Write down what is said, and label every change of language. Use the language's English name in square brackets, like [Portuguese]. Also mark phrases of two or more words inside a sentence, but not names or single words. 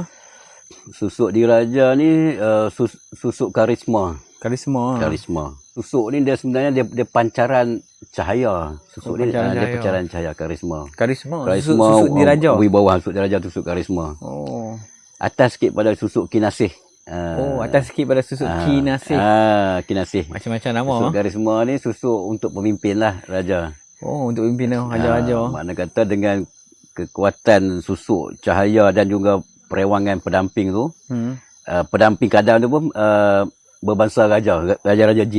[Malay] Susuk diraja ni susuk karisma. Karisma. Susuk ni dia sebenarnya dia pancaran cahaya. Susuk ni dia pancaran cahaya, karisma. Karisma susuk diraja. Wibawa susuk diraja, susuk karisma. Atas sikit pada susuk kinasih. Atas sikit pada susuk kinasih. Kinasih. Macam-macam nama. Susuk karisma ni susuk untuk pemimpin lah, raja. Untuk pemimpin raja-raja. Makna kata dengan kekuatan susuk cahaya dan juga perewangan pendamping tu, pendamping kadang tu pun berbangsa raja-raja jin.